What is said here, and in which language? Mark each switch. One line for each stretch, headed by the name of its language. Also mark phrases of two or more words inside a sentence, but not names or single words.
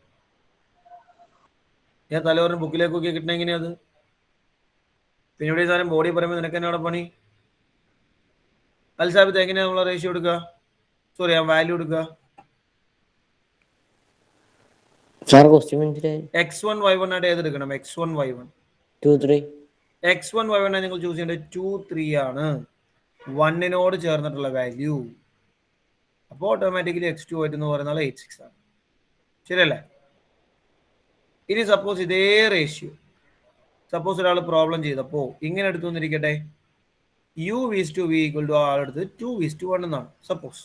Malayalam: ഞാൻ തലചോറിന് ബുക്കിലേക്ക് നോക്കിയാൽ കിട്ടണ എങ്ങനെയാ അത്? പിന്നെ ഇവിടെ ഈ സാധനം ബോഡി പറയുമ്പോൾ നിനക്ക് തന്നെ അവിടെ പണി. അൽസാബിത്ത് എങ്ങനെയാ നമ്മളെ റേഷ്യോ എടുക്കുക? സോറി, ആ വാല്യൂ എടുക്കുക. x1 y1 ആയിട്ട് ഏതെടുക്കണം? x1 y1 2 3. x1 y1 നിങ്ങൾ ചൂസ് ചെയ്യേണ്ടത് 2 3 ആണ്, 1നോട് ചേർന്നിട്ടുള്ള വാല്യൂ. അപ്പോൾ ഓട്ടോമാറ്റിക്കലി x2 y2 എന്ന് പറയുന്നത് 8 6 ആണ്. ശരിയല്ലേ? ഇനി സപ്പോസ് ഇതേ റേഷ്യോ സപ്പോസ് ഒരാൾ പ്രോബ്ലം ചെയ്തപ്പോൾ ഇങ്ങനെ എടുത്തു വന്നിരിക്കട്ടെ, u(v) = ആളെടുത്ത് 2:1 എന്നാണ് സപ്പോസ്.